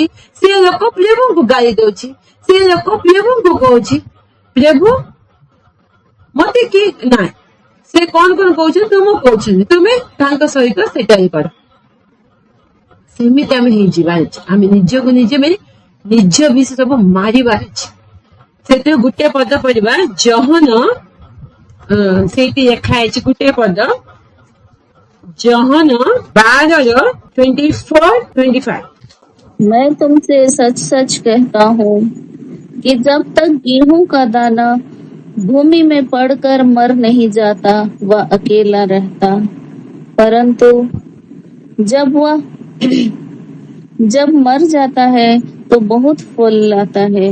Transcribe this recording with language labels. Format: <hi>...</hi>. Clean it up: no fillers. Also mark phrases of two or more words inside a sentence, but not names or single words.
<or>ସେ ଲୋକ ପ୍ରଭୁଙ୍କୁ ଗାଳି ଦଉଛି, ସେ ଲୋକ ପ୍ରଭୁଙ୍କୁ କହୁଛି ପ୍ରଭୁ ମତେ କି ନା, ସେ କଣ କହୁଛନ୍ତି ତୁମକୁ କହୁଛନ୍ତି, ତୁମେ ତାଙ୍କ ସହିତ ସେଟା ହିଁ କର। ସେମିତି ଆମେ ହେଇଯିବାର ଅଛି। ଆମେ ନିଜକୁ ନିଜେ ନିଜ ବିଷୟ ସବୁ ମାରିବାର ଅଛି। ସେଥିରେ ଗୋଟେ ପଦ ପଢିବା, ଜହନ ସେଇଠି ଲେଖା ହେଇଛି ଗୋଟେ ପଦ,</or> <hi>जहन 12:24-25। मैं तुमसे सच सच कहता हूँ कि जब तक गेहूं का दाना भूमि में पड़कर मर नहीं जाता वह अकेला रहता, परंतु जब मर जाता है तो बहुत फल लाता है।</hi>